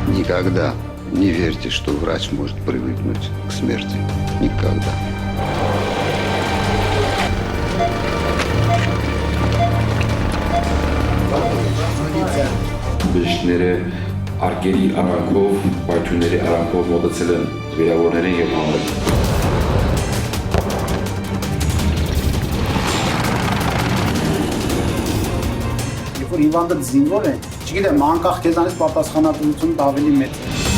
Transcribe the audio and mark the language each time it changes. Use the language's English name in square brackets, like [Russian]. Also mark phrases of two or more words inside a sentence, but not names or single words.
[Russian] Никогда не верьте, что врач может привыкнуть к смерти. Никогда. [Armenian] Բժիշկները արկերի արանքով, պայթյունների արանքով մոտեցել են վիրավորներին և հանել։ Երբ որ հիվանդը զինվոր է, չգիտեմ, անկախ քեզանից պատասխանատվությունն ավելի մեծ է։